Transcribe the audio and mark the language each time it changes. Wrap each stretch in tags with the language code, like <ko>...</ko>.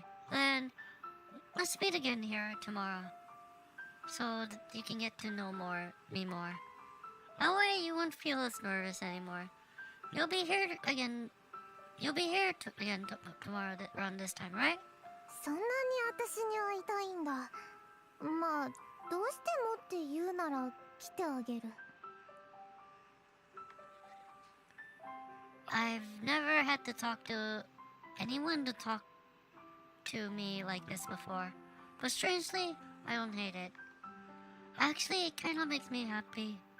<en>Then, let's meet again here tomorrow, so that you can get to know me more. That way you won't feel as nervous anymore. You'll be here again tomorrow around this time, right?</en> <ja>そんなに私に会いたいんだ。まあ、どうしてもって言うなら来てあげる。</ja> <en>I've never had to talk to anyone to talk to me like this before, but strangely, I don't hate it. Actually, it kind of makes me happy.</en>